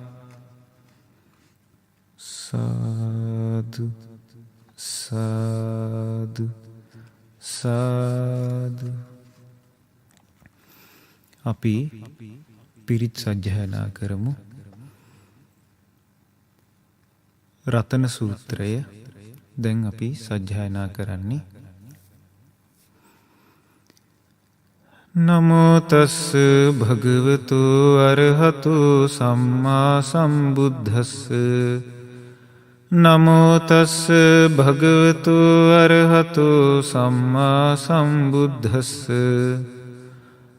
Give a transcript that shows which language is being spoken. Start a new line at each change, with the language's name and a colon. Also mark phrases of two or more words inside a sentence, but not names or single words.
Sinhala: සාදු සාදු සාදු. අපි පිරිත් සජ්ජායනා කරමු. රතන සූත්‍රය දැන් අපි සජ්ජායනා කරන්නේ.
Pali: නමෝ තස්ස භගවතු අරහතු සම්මා සම්බුද්දස්ස. නමෝ තස්ස භගවතු අරහතු සම්මා සම්බුද්දස්ස.